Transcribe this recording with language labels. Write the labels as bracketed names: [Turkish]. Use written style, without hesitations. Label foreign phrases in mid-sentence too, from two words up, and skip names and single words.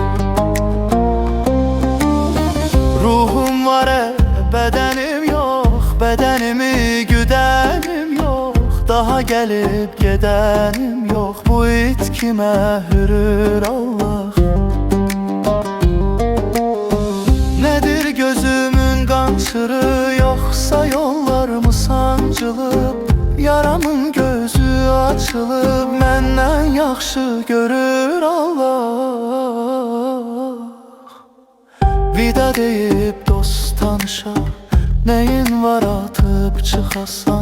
[Turkish] Ruhum var bedenim yok, bedenimi güdenim yok. Daha gelip gidenim yok, bu it kime hürür Allah. [Azerbaijani] Gözümün qançırı yoksa yollar mı sancılıb? Yaramın gözü açılıb, məndən yaxşı görür Allah. Vida deyib dost tanışa, neyin var atıb çıxasan?